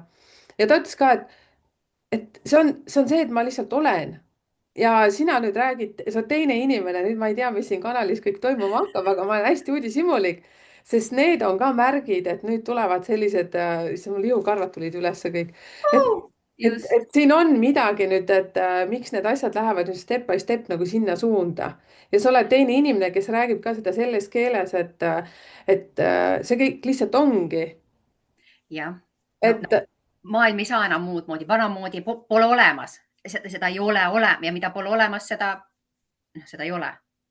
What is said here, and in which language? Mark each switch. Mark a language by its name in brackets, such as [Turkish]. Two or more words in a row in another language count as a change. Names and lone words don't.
[Estonian] ja ta ütles ka, et see on see, et ma lihtsalt olen ja sina nüüd räägid, sa oled teine inimene, nüüd ma ei tea, mis siin kanalis kõik toimuma hakkab, aga ma olen hästi uudishimulik, sest need on ka märgid, et nüüd tulevad sellised, issand, mul liukarvad tulid ülesse kõik, et, Just. et siin on midagi nüüd, et miks need asjad lähevad nüüd [English] step by step [Estonian] nagu sinna suunda ja sa oled teine inimene, kes räägib ka seda selles keeles, et see kõik lihtsalt ongi, Jah, no et maailm ei saa enam muud moodi, vanamoodi pole olemas, seda ei ole ja mida pole olemas, seda ei ole.